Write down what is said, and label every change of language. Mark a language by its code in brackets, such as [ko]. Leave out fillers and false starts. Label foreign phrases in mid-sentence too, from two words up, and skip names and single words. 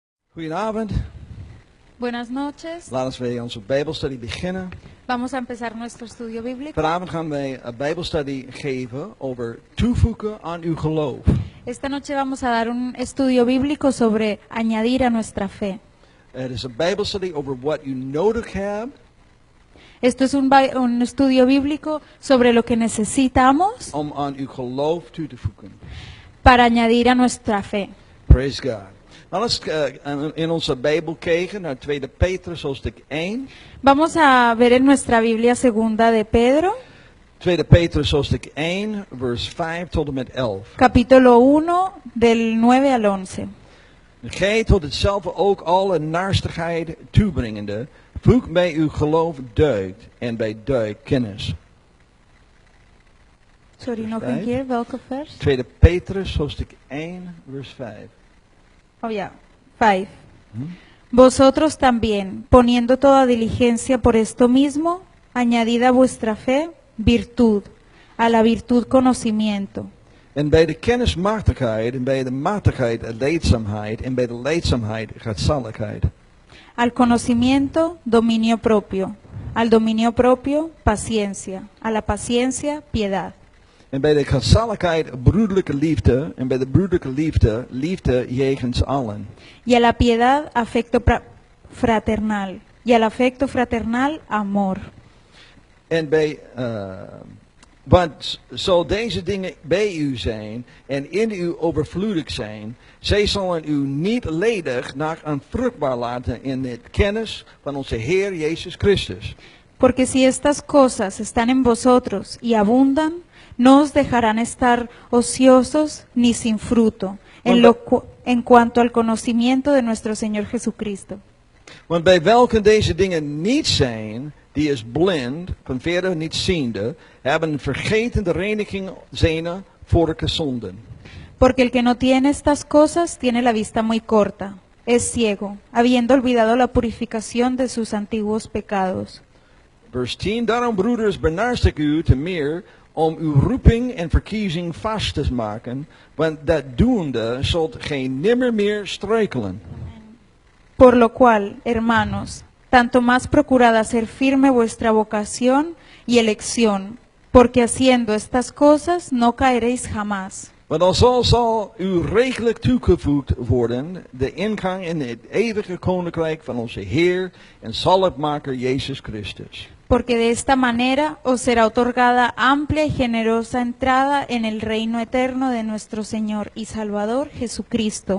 [nl] Goedenavond. [es] Buenas noches. [nl] Laten we onze Bijbelstudie beginnen. [es] Vamos a empezar nuestro estudio bíblico. [nl] Vanavond gaan wij een Bijbelstudie geven over toevoegen aan uw geloof. [es] Esta noche vamos a dar un estudio bíblico sobre añadir a nuestra fe. [nl] Het is een Bijbelstudie over wat u nodig hebt [es] Esto es un estudio bíblico sobre lo que necesitamos [nl] om aan uw geloof toe te voegen. [es] para añadir a nuestra fe. [en] Praise God. [nl] Nou, laten we in onze Bijbel kijken naar 2 Petrus hoofdstuk 1. [es] Vamos a ver en nuestra Biblia segunda de Pedro, [nl] 2 Petrus hoofdstuk 1, vers 5 tot en met 11. [es] capítulo 1 del 9 al 11. [nl] Gij tot hetzelfde ook alle naarstigheid toebrengende, voeg bij uw geloof deugd en bij deugd kennis. Sorry, nog Vijf. een keer, welke vers? 2 Petrus hoofdstuk 1, vers 5. Oh ya, 5. [es] Vosotros también, poniendo toda diligencia por esto mismo, añadid a vuestra fe virtud, a la virtud conocimiento, [nl] En bij de kennis machtigheid, en bij de machtigheid leidzaamheid, en bij de leidzaamheid godzaligheid. [es] al conocimiento dominio propio, al dominio propio paciencia, a la paciencia piedad, [nl] En bij de godzaligheid broederlijke liefde, en bij de broederlijke liefde, liefde jegens allen. [es] y a la piedad afecto fraternal, y al afecto fraternal amor. [nl] En bij, want zo deze dingen bij u zijn en in u overvloedig zijn, zij zullen u niet ledig naar onvruchtbaar laten in de kennis van onze Heer Jezus Christus. [es] Porque si estas cosas están en vosotros y abundan, no os dejarán estar ociosos ni sin fruto, en cuanto al conocimiento de nuestro Señor Jesucristo. [nl] Want bij welke deze dingen niet zijn, die is blind, van verder niet ziende, hebben vergeten de reiniging zijner vorige zonden. [es] Porque el que no tiene estas cosas tiene la vista muy corta, es ciego, habiendo olvidado la purificación de sus antiguos pecados. [nl] Vers 10, daarom broeders benaarstig ik u te meer om uw roeping en verkiezing vast te maken, want dat doende zult gij nimmer meer struikelen. [es] Por lo cual, hermanos, tanto más procurad hacer firme vuestra vocación y elección, porque haciendo estas cosas no caeréis jamás. [nl] Want alzo zal u rijkelijk toegevoegd worden de ingang in het eeuwige koninkrijk van onze Heer en zaligmaker Jezus Christus. [es] Porque de esta manera os será otorgada amplia y generosa entrada en el reino eterno de nuestro Señor y Salvador Jesucristo.